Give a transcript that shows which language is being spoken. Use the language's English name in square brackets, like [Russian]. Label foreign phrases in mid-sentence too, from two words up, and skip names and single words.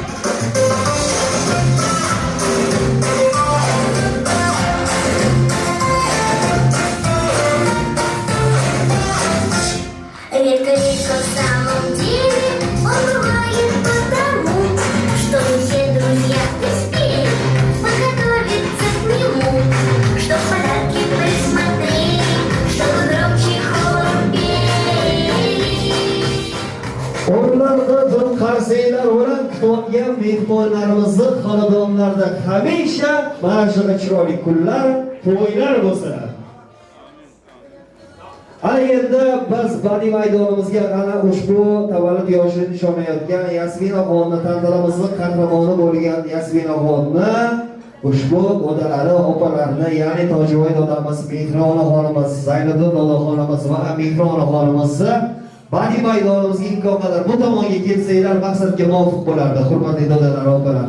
[Russian] Редко в самом деле он бывает потому, что мы все друзья успели подготовиться к нему, чтоб подарки присмотрели, чтобы громче хором пели. [Uzbek] O'rlarda turib qarsaylar bilan kutgan mehmonlarimizni xonadonlarda hamisha mana shunday chiroyli kunlar, to'ylar bo'lsin. Ana endi biz Badiiy maydonimizga ana ushbu tavallud yoshini nishonlayotgan Yasminaxonni, tantanamizning qahramoni bo'lgan Yasminaxonni, ushbu odalari, opalarni, ya'ni Tojivoy dodamiz, Mehrona xonimiz, Zaynidon dodaxonimiz va Mehrona xonimizni Badiiy maydonimizga imkon qadar bu tomonga kelsanglar maqsadga muvofiq bo'lardi, hurmatli dodalar, opalar.